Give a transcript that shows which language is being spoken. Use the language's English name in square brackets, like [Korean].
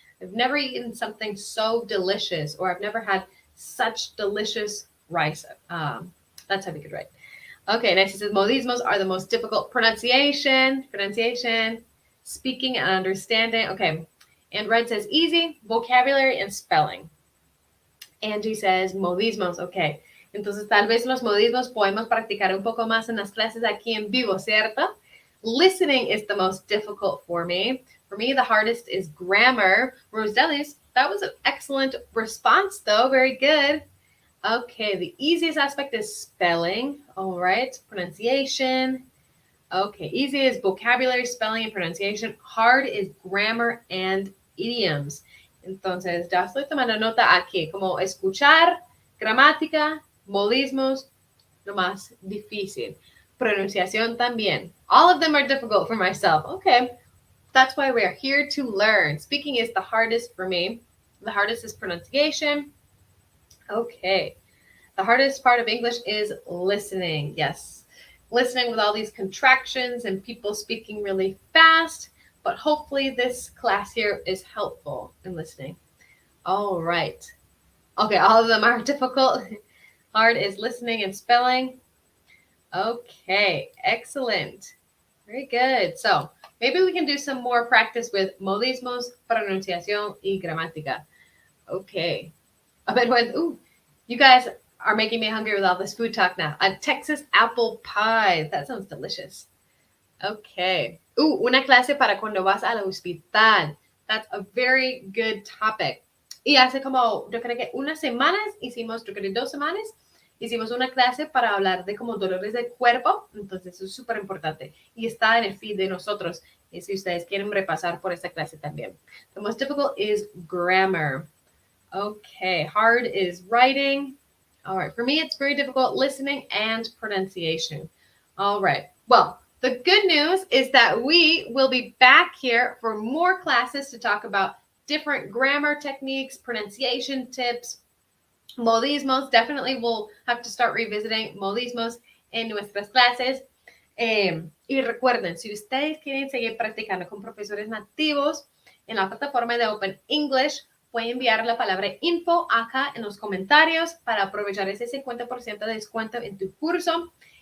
[English] I've never eaten something so delicious, or I've never had such delicious rice. That's how we could write. Okay, next it says modismos are the most difficult. Pronunciation. speaking and understanding. Okay. And Red says easy, vocabulary and spelling. Angie says modismos. Okay. [Spanish] Entonces, tal vez los modismos podemos practicar un poco más en las clases aquí en vivo, ¿cierto? [English] Listening is the most difficult for me. For me, the hardest is grammar. Rosellis, that was an excellent response, though. Very good. Okay, the easiest aspect is spelling. All right, pronunciation. Okay, easy is vocabulary, spelling, and pronunciation. Hard is grammar and idioms. [Spanish] Entonces, ya estoy tomando nota aquí, como escuchar, gramática, modismos, lo más difícil. Pronunciación también. [English] All of them are difficult for myself. Okay, that's why we're here to learn. Speaking is the hardest for me. The hardest is pronunciation. Okay, the hardest part of English is listening. Yes, listening with all these contractions and people speaking really fast. But hopefully this class here is helpful in listening. All right. Okay, all of them are difficult. Hard is listening and spelling. Okay, excellent. Very good. So maybe we can do some more practice with modismos, [Spanish] pronunciación, y gramática. [English] Okay. I bet you guys are making me hungry with all this food talk now. A Texas apple pie. That sounds delicious. Okay. [Spanish] Una clase para cuando vas al hospital. [English] That's a very good topic. [Spanish] Y hace como, yo creo que unas semanas hicimos, yo creo que 2 semanas, hicimos una clase para hablar de como dolores del cuerpo. Entonces eso es súper importante. Y está en el feed de nosotros. Y si ustedes quieren repasar por esta clase también. [English] The most difficult is grammar. Okay. Hard is writing. All right. For me, it's very difficult listening and pronunciation. All right. Well, the good news is that we will be back here for more classes to talk about different grammar techniques, pronunciation tips, modismos. Definitely we'll have to start revisiting modismos [Spanish] en nuestras clases. Y recuerden, si ustedes quieren seguir practicando con profesores nativos en la plataforma de Open English, pueden enviar la palabra info acá en los comentarios para aprovechar ese 50% de descuento en tu curso.